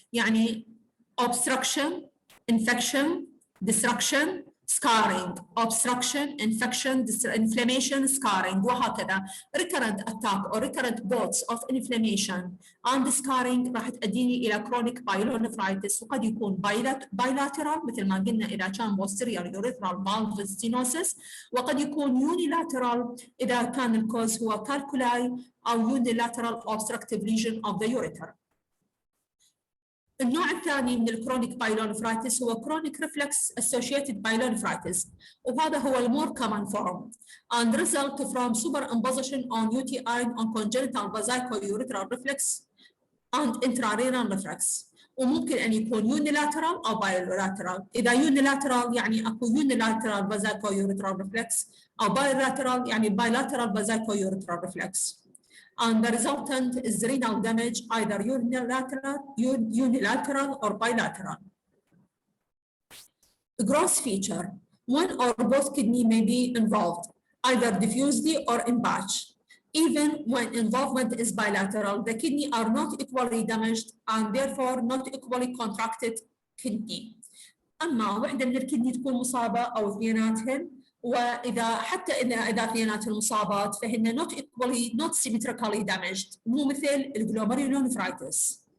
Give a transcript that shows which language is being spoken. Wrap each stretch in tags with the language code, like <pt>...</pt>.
<en>يعني obstruction, infection, destruction, scarring, obstruction, infection, inflammation, scarring وهكذا. recurrent attack or recurrent bouts of inflammation and scarring</en> <ar>راح تؤديني إلى</ar> <en>chronic pyelonephritis.</en> <ar>وقد يكون bilateral مثل ما قلنا إذا كان posterior urethral valve stenosis، وقد يكون unilateral إذا كان الكوز هو calculi أو</ar> <en>unilateral obstructive lesion of the ureter.</en> <ar>النوع الثاني من الكرونيك بايلونيفرايتس هو</ar> <en>chronic reflex associated pyelonephritis،</en> <ar>وهذا هو المور</ar> <en>common form and result from superimposition on UTI on congenital vesico-urethral reflex and intrarenal reflex.</en> <ar>وممكن أن يكون unilateral أو bilateral. إذا unilateral يعني أكو unilateral vesico-urethral reflex، أو bilateral يعني bilateral vesico-urethral reflex.</ar> <en>And the resultant is renal damage, either unilateral or bilateral. Gross feature: one or both kidney may be involved, either diffusely or in batch. Even when involvement is bilateral, the kidney are not equally damaged and therefore not equally contracted kidney.</en> <ar>أما وحدة من الكدني تكون مصابة أو اثنيناتهن، وإذا حتى إذا اثنينات المصابات فهن</ar> <en>not equally, not symmetrically damaged،</en> <ar>مو مثل glomerulonephritis.</ar>